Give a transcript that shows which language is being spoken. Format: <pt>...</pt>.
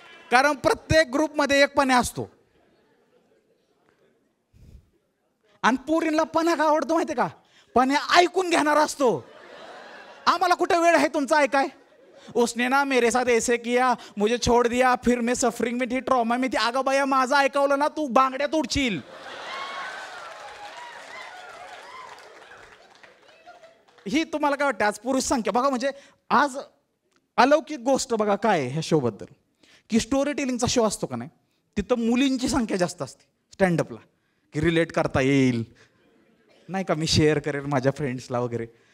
<mr>कारण प्रत्येक ग्रुपमध्ये एक पण्या असतो. आणि पोरींना पण्या का आवडतो माहितीये का? पण्या ऐकून घेणार असतो. आम्हाला कुठे वेळ आहे तुमचा ऐकाय?</mr> <hi>उसने ना मेरे साथ ऐसे किया, मुझे छोड़ दिया, फिर मैं सफरिंग में थी, ट्रॉमा में थी.</hi> <mr>अगं बाया, माझं ऐकवलं ना तू बांगड्यात उडशील. ही तुम्हाला काय वाटतं आज पुरुष संख्या बघा, म्हणजे आज अलौकिक गोष्ट बघा काय आहे ह्या शो बद्दल, की स्टोरी टेलिंगचा शो असतो का नाही, तिथं मुलींची संख्या जास्त असते स्टँडअपला, की रिलेट करता येईल नाही का, मी शेअर करेन माझ्या फ्रेंड्सला वगैरे.</mr>